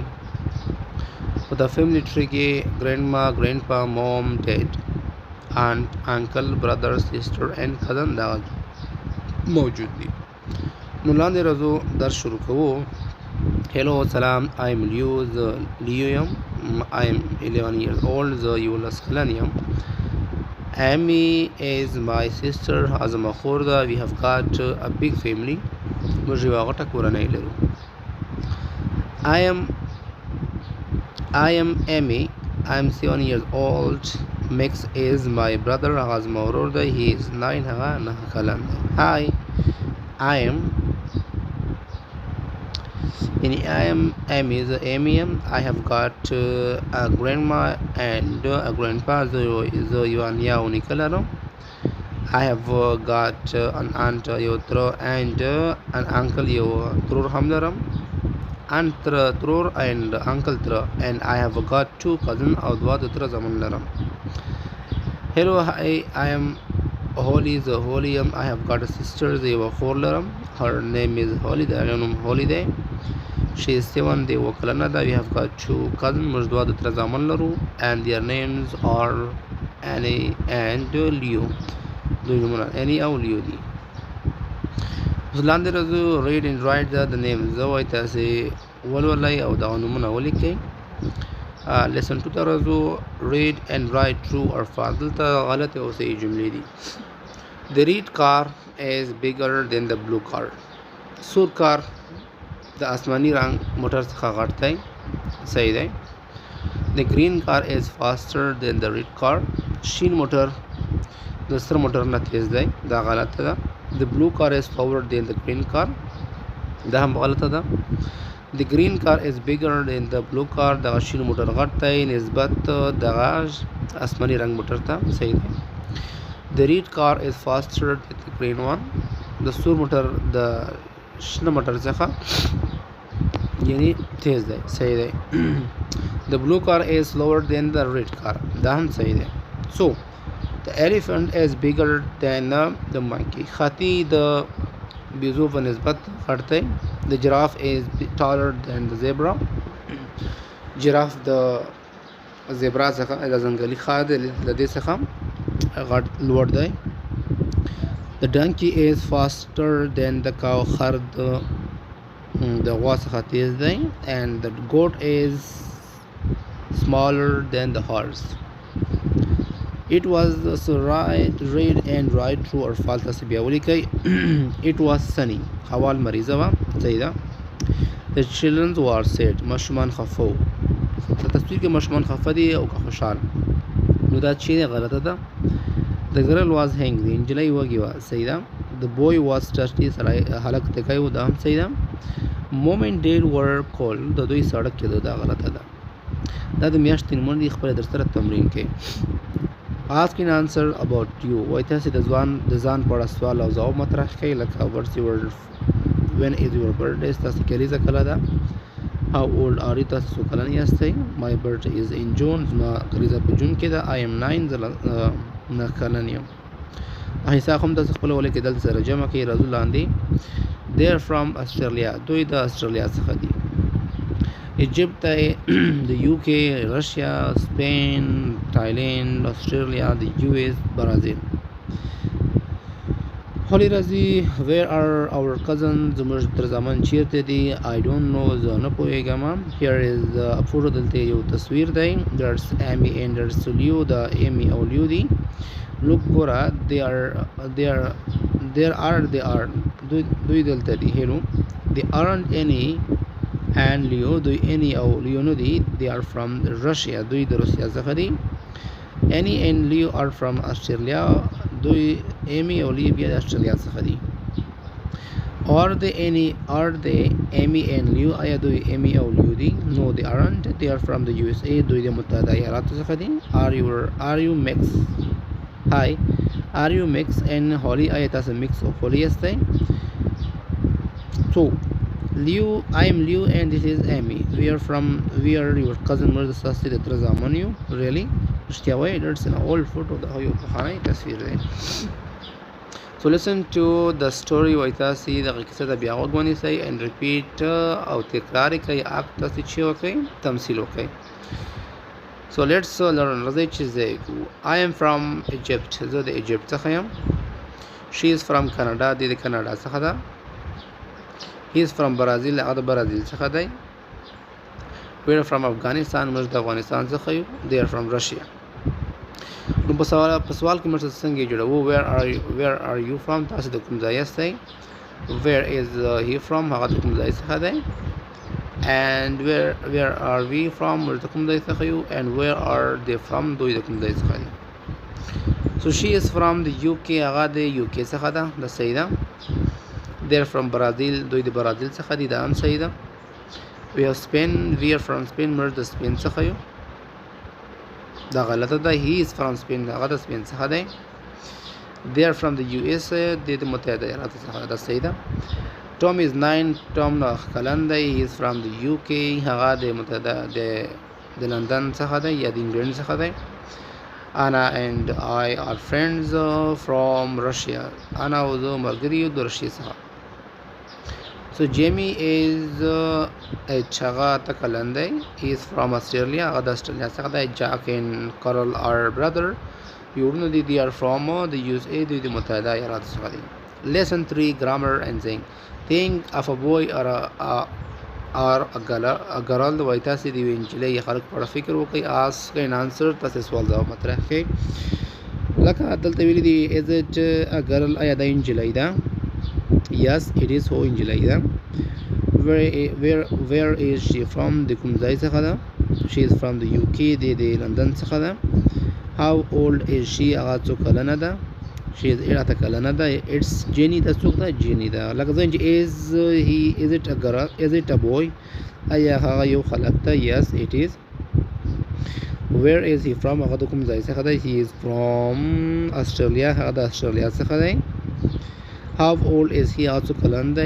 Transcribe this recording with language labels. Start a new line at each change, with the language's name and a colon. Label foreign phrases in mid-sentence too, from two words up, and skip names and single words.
Pashto: په د
English: family tree
Pashto: کې
English: grandma, grandpa, mom, dad, aunt, uncle, brother, sister and cousin
Pashto: دا موجود دي. نو لاندې راځو درس شروع کوو.
English: hello
Pashto: سلام،
English: I am Leo,
Pashto: زه لیو یم.
English: I am 11 years old،
Pashto: زه 11 کلن یم.
English: Amy is my sister،
Pashto: زما خور ده.
English: we have got a big family،
Pashto: موږ یوه غټه کورنۍ لرو.
English: I am Amy، I am 7 years old. Max is my brother،
Pashto: هغه زما ورور دی.
English: he is 9،
Pashto: هغه 9 کلن دی.
English: Hi، I am Amy،
Pashto: زه Amy یم.
English: I have got a grandma and a grandpa،
Pashto: زه یوه نیا او نیکه لرم.
English: I have got an aunt،
Pashto: یو تره،
English: and an uncle،
Pashto: یو ترور هم لرم.
English: aunt ترور and uncle تره. and I have got 2 cousins،
Pashto: او دوه د تره زامن لرم.
English: hello hi، I am Holly،
Pashto: زه هولی یم.
English: I have got a sister،
Pashto: زه یوه خور لرم.
English: her name is Holly،
Pashto: د هغې نوم هولی دی.
English: she is 7،
Pashto: دی اووه کلنه ده.
English: we have got 2 cousins،
Pashto: موږ دوه د تره زامن لرو.
English: and their names are Annie and Leo،
Pashto: دوی نومونه Annie او Leo دي. اوس لاندې راځو
English: read and write the names،
Pashto: زه وایي تاسې ولولئ او دغه نومونه ولیکئ. lesson 2 ته راځو.
English: read and write true or false،
Pashto: دلته غلطې او صحیح جملې دي.
English: the red car is bigger than the blue car،
Pashto: سور کار د آسماني رنګ موټر څخه غټ دی، صحیح دی.
English: the green car is faster than the red car،
Pashto: شین موټر د سره موټر نه تیز دی، دا غلطه ده.
English: the blue car is slower than the green car،
Pashto: دا هم غلطه ده.
English: the green car is bigger than the blue car،
Pashto: دغه شین موټر غټ دی نسبت دغه آسماني رنګ موټر ته، صحیح دی.
English: the red car is faster than the green one،
Pashto: د سور موټر د شنه موټر څخه یعنی تیز دی، صحیح دی.
English: the blue car is slower than the red car،
Pashto: دا هم صحیح دی.
English: so the elephant is bigger than the monkey،
Pashto: خاطی د بیزو په نسبت غټ دی.
English: the giraffe is taller than the zebra،
Pashto: جراف د زیبرا څخه د ځنګلي خار د دې څخه غټ لوړ دی.
English: the donkey is faster than the cow،
Pashto: خر د غوا څخه تیز دی.
English: and the goat is smaller than the horse. it was read and write true or false،
Pashto: تاسې بیا ولیکئ.
English: it was sunny،
Pashto: هوا لمریزه وه، صحیح ده.
English: the children were sad،
Pashto: ماشومان خفه وو. په تصویر کې ماشومان خفه دي او که خوشحال، نو دا چې غلطه ده.
English: the girl was hungry،
Pashto: نجلۍ وږې وه، صحیح ده.
English: the boy was thirsty،
Pashto: هلک تږی و، دا هم صحیح ده.
English: mom and dad were cold،
Pashto: د دوی سړک کېده، دا غلطه ده. دا د میاشتې نومونه دي، خپله در سره تمرین کوئ.
English: ask and answer about you،
Pashto: وایي تاسې د ځان په اړه سوال او ځواب مطرح کوئ، لکه
English: when is your birthday،
Pashto: ستاسې کلیزه کله ده.
English: how old are you،
Pashto: تاسې څو کلن یاستئ.
English: my birthday is in June،
Pashto: زما کلیزه په جون کې ده.
English: I am 9،
Pashto: زه 9 کلن یم. حساب هم تاسې خپله ولیکئ، دلته سره جمع کړئ. راځو لاندې.
English: they are from Australia،
Pashto: دوی د استرالیا څخه دي. ایجپت دی، د UK، رشیا، سپین، تایلند، استرالیا، د US، برازیل. هولي راځي.
English: where are our cousins،
Pashto: زموږ تر زامن چیرته دي.
English: I don't know،
Pashto: زه نه پوهېږم.
English: here is a photo،
Pashto: دلته یو تصویر دی.
English: there's Amy and there's Leo،
Pashto: دا Amy او Leo دي. look ګوره،
English: they are
Pashto: دوی دلته دي.
English: hello they aren't Annie and Leo،
Pashto: دوی Annie او Leo نه دي.
English: they are from Russia،
Pashto: دوی د روسیا څخه دي.
English: Annie and Leo are from Australia،
Pashto: دوی Amy او Leo بیا د استرالیا څخه دي.
English: are they Amy and Leo،
Pashto: آیا دوی Amy او Leo دي.
English: no they aren't، they are from the USA،
Pashto: دوی د متحده ایالاتو څخه دي.
English: are you Max، hi are you Max and Holly،
Pashto: آیا تاسو Max او Holly یاستئ.
English: so Leo، I am Leo and this is Amy. we are your cousin،
Pashto: موږ د ستاسې د تره زامن یو. really رښتیا وایي
English: it's an old photo
Pashto: د یو پخوانی تصویر دی.
English: So listen to the story
Pashto: وایي تاسې دغه کیسه ته بیا غوږ ونیسئ
English: and repeat
Pashto: او تکرار یې کړئ act تاسې چې وکړئ تمثیل وکړئ.
English: So let's learn.
Pashto: راځئ چې زه یې کوو.
English: I am from Egypt.
Pashto: زه د ایجپت څخه یم.
English: She is from Canada.
Pashto: دی د کاناډا څخه ده.
English: He is from Brazil.
Pashto: هغه د برازیل څخه دی.
English: We are from Afghanistan.
Pashto: موږ د افغانستان څخه یو.
English: They are from Russia.
Pashto: نو په سوال کې موږ څنګه جوړو.
English: Where are you from؟
Pashto: تاسو د کوم ځای یاستئ.
English: Where is he from؟
Pashto: هغه د کوم ځای څخه دی.
English: And where are we from؟
Pashto: موږ د کوم ځای څخه یو.
English: And where are they from؟
Pashto: دوی د کوم ځای څخه دي.
English: So she is from the UK.
Pashto: هغه د UK څخه ده. دا صحیح ده.
English: They are from Brazil.
Pashto: دوی د برازیل څخه دي. دا هم صحیح ده.
English: We are Spain. We are from Spain.
Pashto: موږ د سپین څخه یو. دا غلطه ده.
English: He is from Spain.
Pashto: هغه د سپین څخه دی.
English: They are from the USA.
Pashto: د متحده ایالاتو څخه. دا صحیح ده.
English: Tom is 9. Tom
Pashto: کلن دی.
English: He is from the UK.
Pashto: هغه د متحده د لندن څخه دی یا د انګلند څخه دی.
English: Anna and I are friends from Russia.
Pashto: Anna او زه ملګري یو د روسیې څخه.
English: So Jamie is
Pashto: هغه ته کلن دی.
English: He is from Australia.
Pashto: هغه د استرالیا څخه دی.
English: Jack and Carol are brother.
Pashto: یورونه دي.
English: They are from the USA.
Pashto: دوی د متحده ایالاتو څخه دي.
English: Lesson 3 Grammar and saying. Think of a boy or a girl.
Pashto: وایي تاسې د یوې نجلۍ یا خلک په اړه فکر وکړئ.
English: Ask and answer.
Pashto: تاسې سوال ځواب مطرح کړئ. لکه دلته ویلي دي
English: is it a girl؟
Pashto: آیا دا نجلۍ ده؟
English: Yes it is.
Pashto: هو نجلۍ ده.
English: Where is she from؟
Pashto: د کوم ځای څخه ده.
English: She is from the UK.
Pashto: د لندن څخه ده.
English: How old is she؟
Pashto: هغه څو کلنه ده.
English: She is 8
Pashto: کلنه ده.
English: It's Jenny.
Pashto: دا څوک ده؟ Jenny ده. لکه څنګه چې
English: is it a girl؟ Is it a boy؟
Pashto: آیا هغه یو خلک ده؟
English: Yes it is. Where is he from؟
Pashto: هغه د کوم ځای څخه ده.
English: He is from Australia.
Pashto: هغه د استرالیا څخه دی.
English: How old is he؟
Pashto: هغه څو کلن دی.